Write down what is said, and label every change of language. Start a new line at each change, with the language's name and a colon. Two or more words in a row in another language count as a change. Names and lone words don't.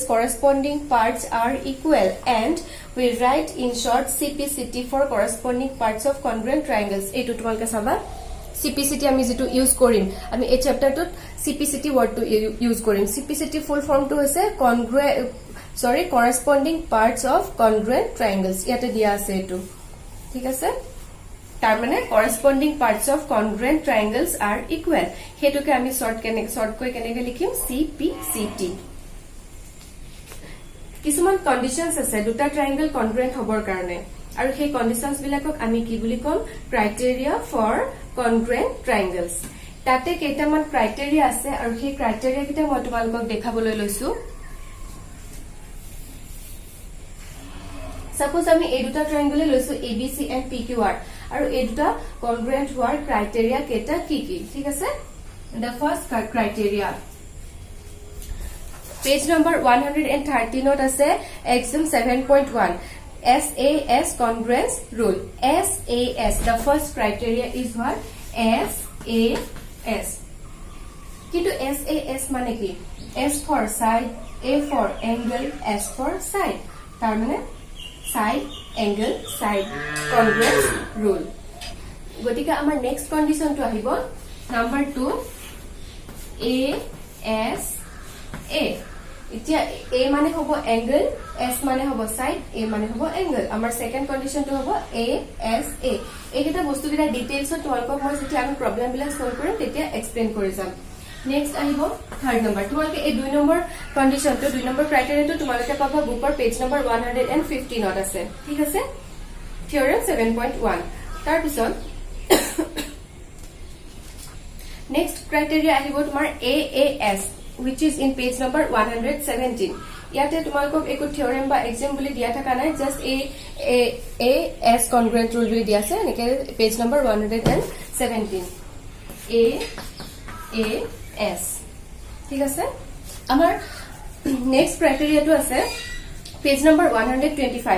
English: corresponding parts are equal and we write in short CPCT for corresponding parts of congruent triangles
Assamese: এইটো তোমালোকে চাবা
English: CPCT
Assamese: আমি যেটো ইউজ কৰিম আমি এই চ্যাপ্টাৰটোত
English: CPCT
Assamese: ওয়ার্ডটো ইউজ কৰিম
English: CPCT
Assamese: ফুল ফর্মটো হৈছে
English: corresponding parts of congruent triangles
Assamese: ইয়াতে দিয়া আছে এটো ঠিক আছে তাৰ মানে
English: corresponding parts of congruent triangles are equal
Assamese: হেতুকে আমি শর্ট কৈ কেনেকৈ লিখিম
English: CPCT
Assamese: কিছুমান কন্ডিশনস আছে দুটা ট্ৰায়াঙ্গল congruent হবৰ কাৰণে আৰু সেই কন্ডিশনস বিলাকক আমি কি বুলি কম
English: criteria for congruent triangles
Assamese: তাতে কেইটামান ক্ৰাইটেৰিয়া আছে আৰু সেই ক্ৰাইটেৰিয়া কিটা মই তোমালোকক দেখাবলৈ লৈছো সাপোজ আমি এই দুটা ট্ৰায়াঙ্গল লৈছো
English: abc and pqr
Assamese: আৰু এই দুটা congruent হোৱাৰ ক্ৰাইটেৰিয়া কেটা কি কি ঠিক আছে
English: the first criteria page number 113
Assamese: ত আছে
English: exam 7.1 SAS congruence rule SAS the first criteria is what
Assamese: SAS কিন্তু SAS মানে কি
English: S for side A for angle S for side
Assamese: তাৰ মানে
English: side angle side congruence rule
Assamese: গতিকে আমাৰ
English: next condition
Assamese: টো আহিব নাম্বাৰ 2 ASA এতিয়া a মানে হ'ব angle, s মানে হ'ব side, a মানে হ'ব angle. আমাৰ
English: second condition
Assamese: তো হ'ব a s a. এইকেইটা বস্তু কিটা ডিটেইলছত তোমালোকক মই যেতিয়া আমি প্ৰবলেম বিলাক সলভ কৰিম তেতিয়া এক্সপ্লেইন কৰি যাম। নেক্সট আহিব
English: third number.
Assamese: তোমালোকে এই 2 নম্বৰ কন্ডিশনটো 2 নম্বৰ ক্ৰাইটেৰিয়াটো তোমালোকে পাবা বুকৰ
English: page number
Assamese: 115 ত আছে। ঠিক আছে, থিওৰেম 7.1। তাৰ পিছত
English: next criteria
Assamese: আহিব তোমাৰ AAS,
English: which is in page number 117.
Assamese: ইয়াতে তোমালোকক একো থিওৰেম বা এক্সাম বুলি দিয়া থকা নাই, জাস্ট AAS
English: congruent rule
Assamese: বুলি দিয়া আছে। এনেকে
English: page number
Assamese: 117 AAS। ঠিক আছে, আমাৰ নেক্সট ক্ৰাইটেৰিয়াটো আছে
English: page number
Assamese: 125।